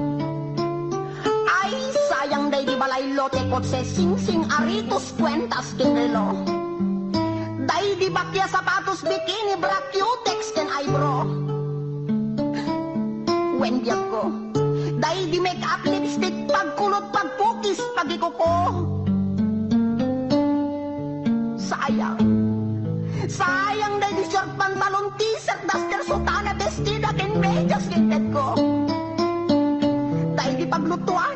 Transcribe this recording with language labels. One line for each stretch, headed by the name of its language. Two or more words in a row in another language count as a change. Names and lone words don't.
Iloko: Day di balay lote kotse sing-sing aritos kwentas dinrelo. Day di bakya sapatos bikini bra cutex ken eyebrow. Wendiag ko. Day di
English: make up lipstick
Iloko: pagkulot pagpukis pagikuko. Sayang. Sayang day di short pantalon t-shirt duster sutana bestida ken medyas linted ko. Day di paglutuan.